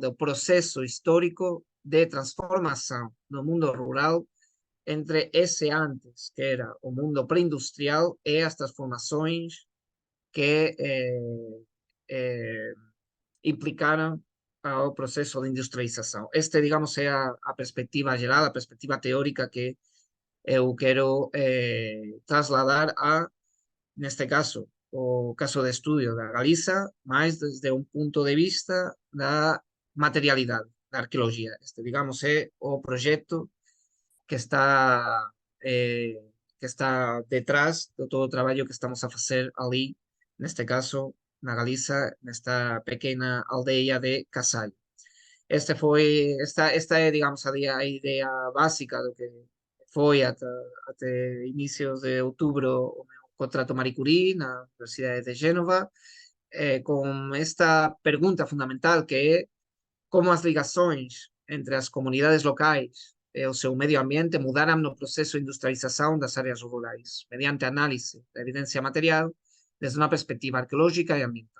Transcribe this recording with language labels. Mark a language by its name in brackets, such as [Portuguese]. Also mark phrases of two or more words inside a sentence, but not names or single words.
[Portuguese] Do processo histórico de transformação no mundo rural entre esse antes, que era o mundo pré-industrial, e as transformações que implicaram ao processo de industrialização. Este, digamos, é a perspectiva geral, [Galician] a perspectiva teórica que eu quero trasladar neste caso, o caso de estudio da Galiza, mais desde un punto de vista da materialidade, da arqueologia. Este, digamos, é o proxecto que está eh, que está detrás de todo o traballo que estamos a facer ali, neste caso, na Galiza, nesta pequena aldeia de Casal. [Portuguese] Esta é, digamos, a idea básica do que foi até inicios de outubro o meu contrato Marie Curie na Universidade de Génova, com esta pergunta fundamental que é como as ligações entre as comunidades locais e o seu medio ambiente mudaram no processo de industrialização das áreas rurais, mediante análise da evidência material desde uma perspectiva arqueológica e ambiental.